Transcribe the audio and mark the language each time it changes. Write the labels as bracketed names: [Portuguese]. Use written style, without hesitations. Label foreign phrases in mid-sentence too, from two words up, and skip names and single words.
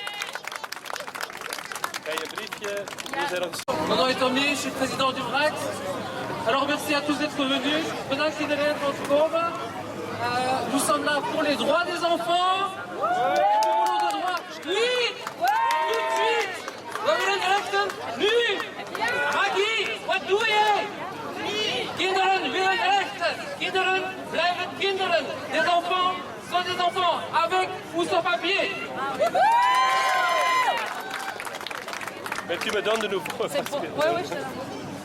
[French] Mon nom est Tommy, je suis président du VRAC. Alors merci à tous d'être venus. Nous sommes là pour les droits des enfants. Et pour nos droits. Oui, tout de suite. [Dutch] Nu. Maggie, wat doe je? Kinderen willen rechten. Kinderen blijven kinderen. [French] Des enfants sont des enfants, avec ou sans papier. Mais tu me donnes de nouveau. Ouais, je te donne.